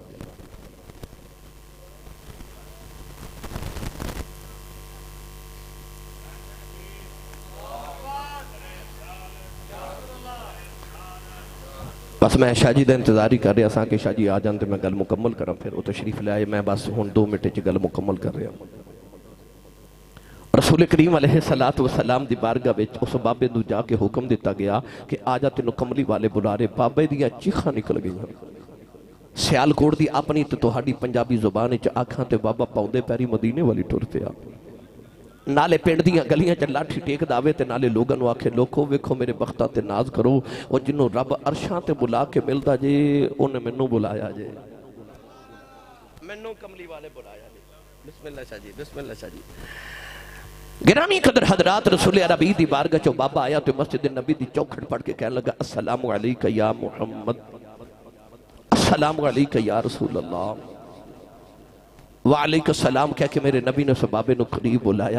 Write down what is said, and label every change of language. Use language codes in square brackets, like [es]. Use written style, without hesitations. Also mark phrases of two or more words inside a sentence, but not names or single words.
[pa] بس میں شاہ جی دا انتظاری کر رہا سا کہ شاہ جی آ جانتے میں گل مکمل کروں، پھر وہ تشریف لے آئے. میں بس ہون 2 منٹ چ گل مکمل کر رہا ہوں. رسول کریم علیہ السلام دی بارگاہ وچ اس بابے نو جا کے حکم دیتا گیا کہ آجا تینوں کملی والے بلا رہے. بابے دیاں چیخاں نکل گئیاں. سیالکوٹ دی اپنی تے تہاڈی پنجابی زبان وچ آکھاں تے بابا پاؤندے پیری مدینے والی ٹر پیا. نالے پنڈ دیاں گلیاں چ لاٹھی ٹیک داوے تے نالے لوگاں نو آکھے لوکو ویکھو میرے بختاں تے ناز کرو، او جنوں رب عرشاں تے بلا کے ملدا جے اونے مینوں بلایا جے، مینوں کملی والے بلایا جے. [ar] بسم اللہ [pa] شاہ جی، [ar] بسم اللہ [pa] شاہ جی. گرامی قدر حضرات رسول عربی دی بارگاہ چو بابا آیا تو مسجد نبی دی چوکھٹ پڑھ کے کہنے لگا [ar] السلام علیکہ یا محمد، السلام علیکہ یا رسول اللہ، وعلیکہ السلام [pa] کہہ کے میرے نبی نے اس بابے نو قریب بلایا۔